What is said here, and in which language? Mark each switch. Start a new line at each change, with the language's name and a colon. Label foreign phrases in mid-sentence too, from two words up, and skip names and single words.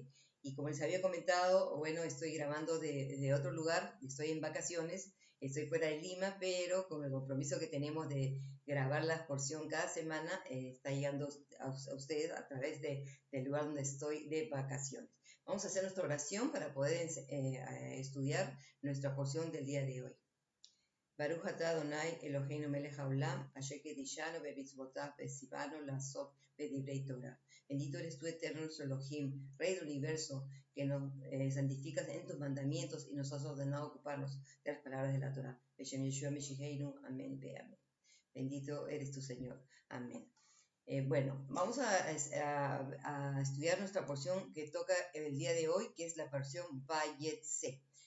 Spanish: Y como les había comentado, bueno, estoy grabando de otro lugar, estoy en vacaciones, estoy fuera de Lima, pero con el compromiso que tenemos de grabar la porción cada semana, está llegando a ustedes a través del lugar donde estoy de vacaciones. Vamos a hacer nuestra oración para poder estudiar nuestra porción del día de hoy.
Hebrew: ברוך אתה אדוני אלוהינו מלך העולם, אשר קדשנו במצוותיו וציונו לעשות בדברי תורה.
Spanish: Bendito eres tú, eterno nuestro Elohim, Rey del universo, que nos santificas en tus mandamientos y nos has ordenado ocuparnos de las palabras de la Torah.
Hebrew: בשם ישוע משיחנו,
Spanish: amén, amén. Bendito eres tu Señor. Amén. Bueno, vamos a estudiar nuestra porción que toca el día de hoy, que es la porción Vayetse.